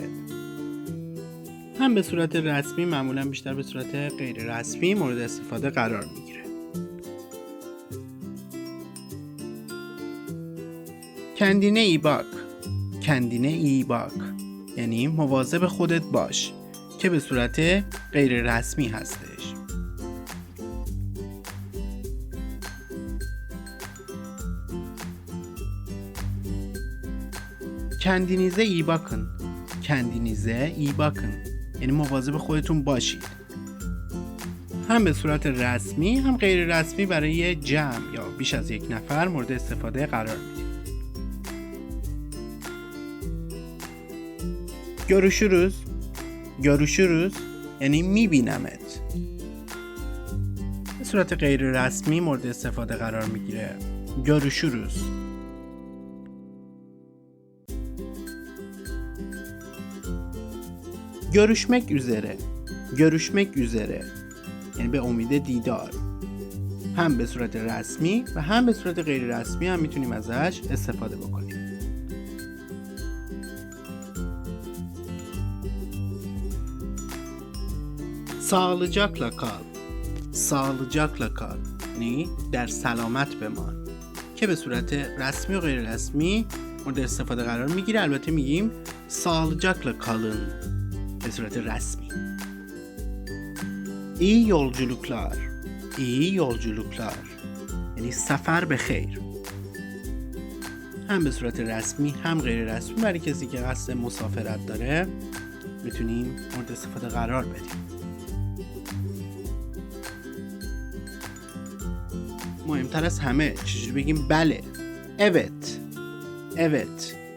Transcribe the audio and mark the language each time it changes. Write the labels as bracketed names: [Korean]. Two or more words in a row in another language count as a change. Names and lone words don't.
[Persian] هم به صورت رسمی، معمولا بیشتر به صورت غیر رسمی مورد استفاده قرار میگیره. [Turkish] kendine iyi bak, kendine iyi bak, [Persian] یعنی مواظب خودت باش، که به صورت غیر رسمی هستش. [Turkish] Kendinize iyi bakın. Kendinize iyi bakın. [Persian] یعنی مواظب خودتون باشید. هم به صورت رسمی هم غیر رسمی برای جمع یا بیش از یک نفر مورد استفاده قرار میدیم. [Turkish] Görüşürüz. [Persian] Görüşürüz یعنی میبینمت. به صورت غیر رسمی مورد استفاده قرار میگیره. [Turkish] Görüşürüz. Görüşmek üzere. Görüşmek üzere [Persian] یعنی به امید دیدار. هم به صورت رسمی و هم به صورت غیر رسمی هم میتونیم ازش استفاده بکنیم. [Turkish] Sağlıcakla kal. Sağlıcakla kal [Persian] یعنی در سلامت بمان، که به صورت رسمی و غیر رسمی مورد استفاده قرار میگیره. البته میگیم [Turkish] sağlıcakla kalın [Persian] به صورت رسمی. [Turkish] İyi yolculuklar. İyi yolculuklar [Persian] یعنی سفر به خیر. هم به صورت رسمی هم غیر رسمی برای کسی که قصد مسافرت داره میتونیم مورد استفاده قرار بدیم. مهمتر از همه چجوری بگیم بله، [Turkish] evet، evet.